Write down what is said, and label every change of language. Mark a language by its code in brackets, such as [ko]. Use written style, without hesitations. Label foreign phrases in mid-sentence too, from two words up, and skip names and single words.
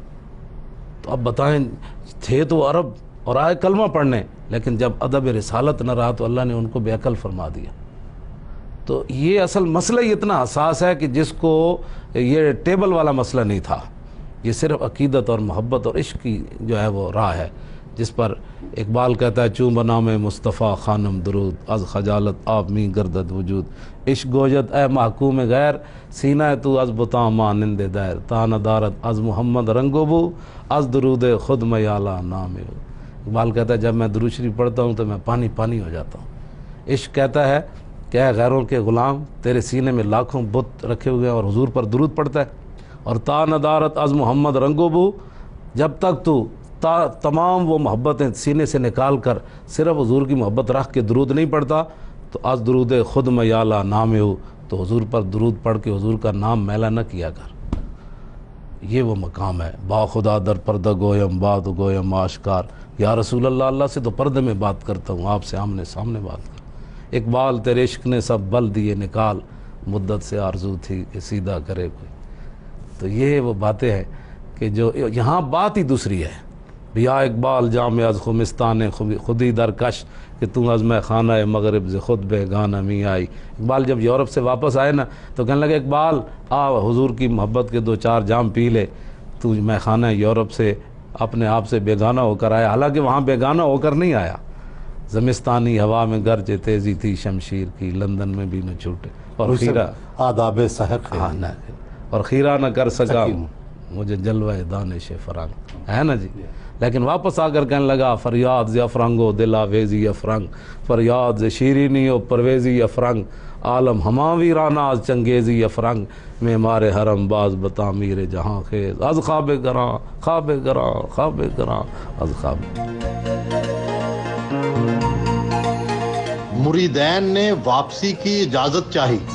[ur] تو اب بتائیں، تھے تو عرب اور آئے کلمہ پڑھنے، لیکن جب ادب رسالت نہ رہا تو اللہ نے ان کو بے عقل فرما دیا. تو یہ اصل مسئلہ ہی اتنا حساس ہے کہ جس کو یہ ٹیبل والا مسئلہ نہیں تھا، یہ صرف عقیدت اور محبت اور عشق کی جو ہے وہ راہ ہے، جس پر اقبال کہتا ہے [fa] چون بنام مصطفیٰ خانم درود، از خجالت آپ می گردد وجود، عشق گوجت اے محکوم غیر، سینہ تو از بتاں مانند دیر، تا ندارت از محمد رنگو بو، از درود خود میالا نام. [ur] اقبال کہتا ہے جب میں درود شریف پڑھتا ہوں تو میں پانی پانی ہو جاتا ہوں. عشق کہتا ہے کہ اے غیروں کے غلام، تیرے سینے میں لاکھوں بت رکھے ہوئے ہیں اور حضور پر درود پڑھتا ہے. [fa] اور تا ندارت از محمد رنگو بو، [ur] جب تک تو تمام وہ محبتیں سینے سے نکال کر صرف حضور کی محبت رکھ کے درود نہیں پڑھتا تو [fa] از درود خود میالا نام [ur] ہو، تو حضور پر درود پڑھ کے حضور کا نام میلا نہ کیا کر. یہ وہ مقام ہے. [fa] با خدا در پردہ گویم بات گویم آشکار، [ar] یا رسول اللہ، [ur] اللہ سے تو پردے میں بات کرتا ہوں، آپ سے آمنے سامنے بات کر. اقبال تیرے عشق نے سب بل دیے نکال، مدت سے آرزو تھی کہ سیدھا کرے کوئی. تو یہ وہ باتیں ہیں کہ جو یہاں بات ہی دوسری ہے. [fa] بیا اقبال جامع از خمستان خودی در کش، کہ تم از میں خانہ مغرب ز خود بے گانہ می آئی. [ur] اقبال جب یورپ سے واپس آئے نا تو کہنے لگے اقبال آ حضور کی محبت کے 2-4 جام پی لے، تو میں خانہ یورپ سے اپنے آپ سے بیگانہ ہو کر آیا. حالانکہ وہاں بیگانہ ہو کر نہیں آیا. زمستانی ہوا میں گرج تیزی تھی شمشیر کی، لندن میں بھی نہ چھوٹے اور خیرہ آداب سحق اور خیرہ نہ کر سکا مجھے جلوہ دانش فرنگ، ہے نا جی. لیکن واپس آ کر کہنے لگا [fa] فریاد ز افرنگ و دل آویزی افرنگ، فریاد ز شیرینی و پرویزی افرنگ، عالم ہما ویرانہ از چنگیزی افرنگ، معمار حرم باز بتعمیر جہاں خیز، از خواب گراں خواب گراں خواب گراں از خواب. [ur] مریدین نے واپسی کی اجازت چاہی.